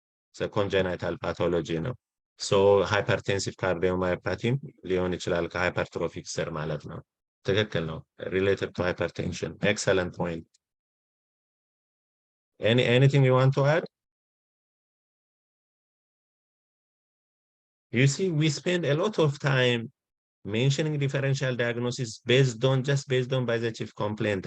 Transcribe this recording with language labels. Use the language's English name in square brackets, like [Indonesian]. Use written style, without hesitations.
[English] It's a congenital pathology [Amharic] ነው. [English] So hypertensive cardiomyopathy [Amharic] ሊሆን ይችላል ከሃይፐርትሮፊክ ስር ማለት ነው። ትክክል ነው. [English] Related to hypertension. Excellent point. Anything you want to add? You see, we spend a lot of time mentioning differential diagnosis just based on by the chief complaint.